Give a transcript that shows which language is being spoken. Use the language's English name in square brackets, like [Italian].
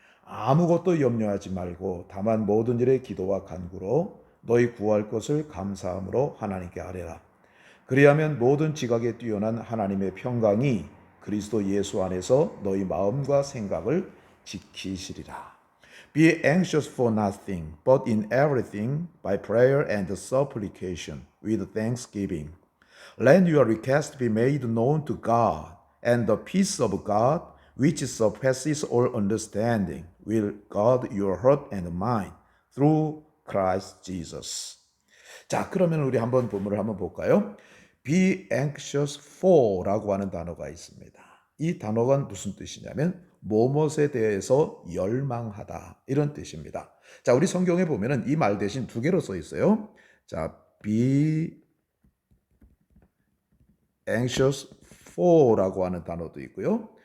[Korean] 아무것도 염려하지 말고 다만 모든 일에 기도와 간구로 너희 구할 것을 감사함으로 하나님께 아뢰라. 그리하면 모든 지각에 뛰어난 하나님의 평강이 그리스도 예수 안에서 너희 마음과 생각을 지키시리라. [English] Be anxious for nothing, but in everything by prayer and supplication with thanksgiving. Let your request be made known to God, and the peace of God, which surpasses all understanding, will guard your heart and mind through Christ Jesus. [Korean] 자, 그러면 우리 한번 본문을 한번 볼까요? [English] Be anxious for [Korean] 라고 하는 단어가 있습니다. 이 단어가 무슨 뜻이냐면 무엇에 대해서 열망하다 이런 뜻입니다. 자, 우리 성경에 보면은 이 말 대신 두 개로 써 있어요. 자, [English] be anxious for [Korean] 라고 하는 단어도 있고요.